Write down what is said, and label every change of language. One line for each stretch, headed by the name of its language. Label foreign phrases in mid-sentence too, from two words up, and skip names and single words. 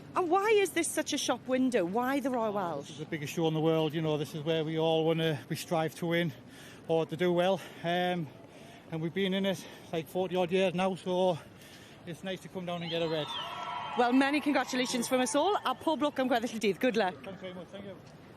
English: And why is this such a shop window? Why the Royal Welsh? This is the biggest show in the world, you know. This is where we all we strive to win or to do well. And we've been in it like 40 odd years now, so it's nice to come down and get a red. Well, many congratulations from us all.
Welsh: A pob lwc am gweddill y dydd.
English: Good luck. Thanks very much. Thank you.